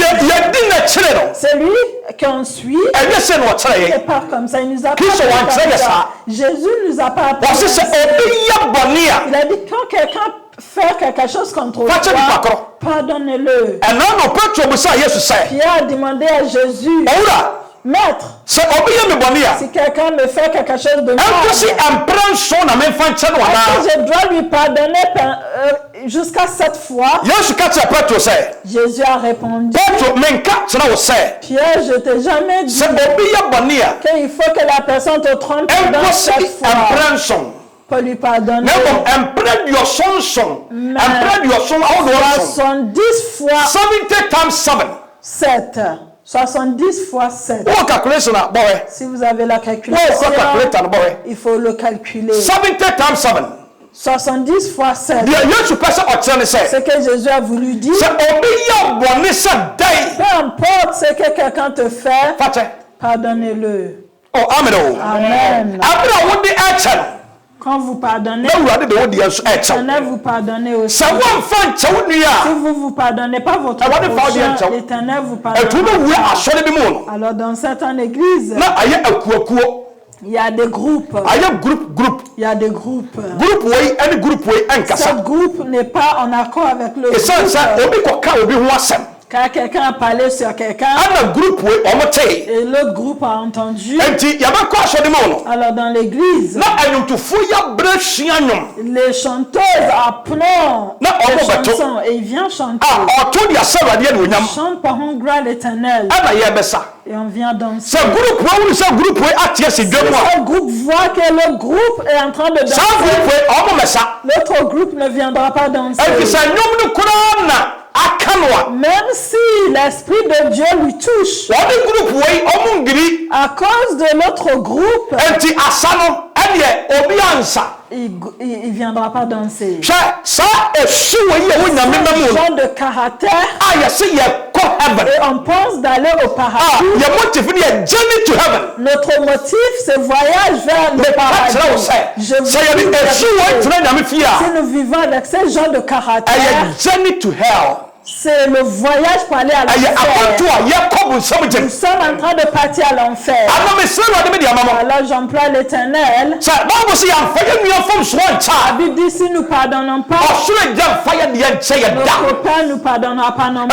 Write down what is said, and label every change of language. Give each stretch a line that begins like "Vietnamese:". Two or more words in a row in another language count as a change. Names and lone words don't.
French: C'est lui qu'on suit. Et pas comme ça. Il nous a pas appris comme ça. Jésus nous a pas appris. Il a dit quand quelqu'un fait quelque chose contre toi, pardonnez-le. Pierre a demandé à Jésus, Maître,
Akan: sɛ obi yɛ me bɔne a
French: si quelqu'un me fait quelque chose de mal,
Akan: ɛnkosi ɛmprɛ nson na memfa nkyɛ no
French: est-ce que
Akan: anaa
French: je dois lui pardonner jusqu'à 7 fois?
Akan: yesu ka kyerɛ petro sɛ
French: Jésus a répondu,
Akan: petro menka kyerɛ wo sɛ
French: Pierre, je t'ai jamais dit
Akan: sɛ obi yɛ bɔne a
French: qu'il faut que la personne te trompe dans
Akan: ɛnkosi
French: 7 fois
Akan: ɛmprɛ nson
French: pour lui pardonner.
Akan: na mmom ɛmprɛ duɔson nson ɛmprɛ duɔson ahodoɔ nson
French: 70 fois
English: 70 times 7
French: 7. 70 fois 7.
Akan: wowɔ calculation a bɔwɛ
French: Si vous avez la
Akan: wowɔ
French: calculation,
Akan: calculator no bɔwɛ
French: il faut le calculer.
English: 70 times 7
French: 70 fois 7.
Akan: deɛ yesu pɛ sɛ ɔkyerɛ ne sɛ
French: Ce que Jésus a voulu dire,
Akan: sɛ obi yɛ bɔne sɛ dɛn
French: peu importe ce que quelqu'un te fait,
Akan: fakyɛ
French: pardonnez-le.
Akan: amen o
French: Amen.
Akan: abere a wode ɛkyɛ no
French: Quand vous pardonnez,
Akan: na awurade de wode nso ɛkyɛw
French: l'Éternel vous pardonnez aussi.
Akan: sɛ woamfa nkyɛ wo nua
French: Si vous ne vous pardonnez pas votre
English: Ah, what if I
French: prochain,
English: didn't tell-
French: l'Éternel vous
Akan: a ɛtu no
French: pardonne.
Akan: wue asɔre bi mu no
French: Alors dans certaines églises,
Akan: na ayɛ akuakuo
French: il y a des groupes.
Akan: ayɛ group
French: Il y a des groupes.
Akan: group wei ɛne group wei
French: Ce
Akan: ɛnkasa
French: groupe n'est pas en accord avec le
Akan: ɛsiane sɛ
French: groupe.
Akan: obi kɔka obi ho asɛm
French: Car quelqu'un a parlé sur quelqu'un
Akan: ana group wei ɔmo tee
French: et l'autre groupe a entendu.
Akan: enti yɛbɛkɔ asɔre mu no
French: Alors dans l'église,
Akan: na anwomtofoɔ yɛbrɛ sua nnwom
French: les chanteuses apprennent
Akan: Na,
French: les on va battre. chansons et ils viennent chanter.
Akan: a ɔto de asɛ awurade anuonyam
French: Chante par un gloire à l'Éternel
Akan: ɛna yɛbɛsa
French: et on vient danser.
Akan: sɛ group wei wone sɛ group wei ateɛ si dwa mu a
French: Ce groupe voit que le groupe est en train de
Akan: saa
French: danser.
Akan: group wei ɔmo mɛsa
French: L'autre groupe ne viendra pas danser.
Akan: ɛnti sɛ nnwom no koraa na aka no a
French: Même si l'Esprit de Dieu lui touche,
Akan: wɔde group wei ɔmo ngiri
French: à cause de l'autre groupe,
Akan: enti asa no ɛneɛ obi ansa
French: il viendra pas danser.
Akan: hwɛ saa esu wei yɛ wo nyame ma mu
French: Ce
Akan: no
French: genre de caractère,
Akan: a yɛse yɛkɔ heaven
French: et on pense d'aller au
Akan: a
French: paradis.
Akan: yɛ motive ne yɛ
English: journey to heaven
French: Notre motif, c'est voyage vers le
Akan: meka kyerɛ wo
French: paradis.
Akan: sɛ
French: Je
Akan: sɛ yɛde
French: vous
Akan: esu wei
French: dis,
Akan: tena nyame fie
French: si
Akan: a
French: nous vivons avec ce genre de caractère,
Akan: ɛyɛ
English: journey to hell
French: c'est le voyage pour aller à
Akan: ɛyɛ akɔnto
French: l'enfer.
Akan: a yɛkɔ bu nsɛm
French: Nous
Akan: gyem
French: sommes en train de partir à l'enfer.
Akan: ama mesrɛ awurade mede ama mo
French: Alors j'emploie l'Éternel.
Akan: sɛ bible sɛ yɛmfa yɛ nnua fam soɔ
French: La
Akan: nkyɛ
French: Bible dit si nous pardonnons
Akan: a
French: pas,
Akan: ɔsoro agya mfa yɛ deɛ nkyɛ yɛ da
French: notre Père ne nous pardonnera pas non